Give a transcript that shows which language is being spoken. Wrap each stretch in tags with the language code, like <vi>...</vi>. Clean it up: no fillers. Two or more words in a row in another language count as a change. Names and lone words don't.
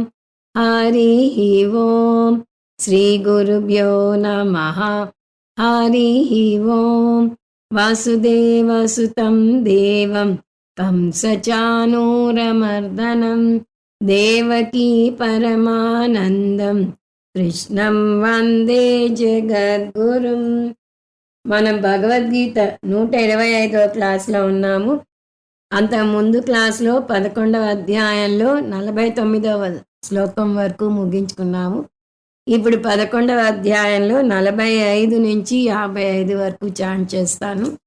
<sa>हरिः ओं श्रीगुरुभ्यो नमः। हरिः ओं वासुदेवसुतं देवं कंसचाणूरमर्दनं देवकी परमानन्दं కృష్ణం వందే జగద్గురుం.</sa> <te>మనం భగవద్గీత 125వ క్లాస్లో ఉన్నాము. అంతకుముందు క్లాస్లో 11వ అధ్యాయంలో 49వ శ్లోకం వరకు ముగించుకున్నాము. ఇప్పుడు 11వ అధ్యాయంలో 45 నుంచి 55 వరకు చాంట్ చేస్తాను.</te>